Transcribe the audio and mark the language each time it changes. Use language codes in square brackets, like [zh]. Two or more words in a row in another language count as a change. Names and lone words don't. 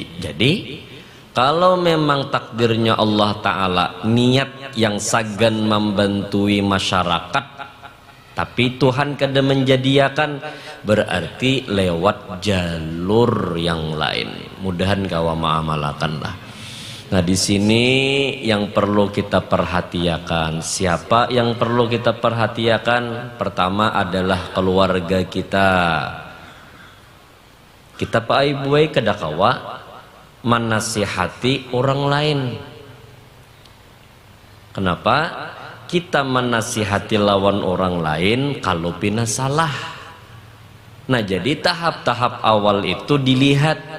[bjn] Kalau memang takdirnya Allah Ta'ala niat yang sagan membantui masyarakat, tapi Tuhan kada menjadiakan, berarti lewat jalur yang lain. Mudahan kawa ma'amalakan lah. [id] Nah di sini yang perlu kita perhatikan, siapa yang perlu kita perhatikan? Pertama adalah keluarga kita. [bjn] Kita pak ibu kada kawa menasihati orang lain. [id] Kenapa? [bjn] Kita menasihati lawan orang lain kalau pina salah. [id] Nah jadi tahap-tahap awal itu dilihat.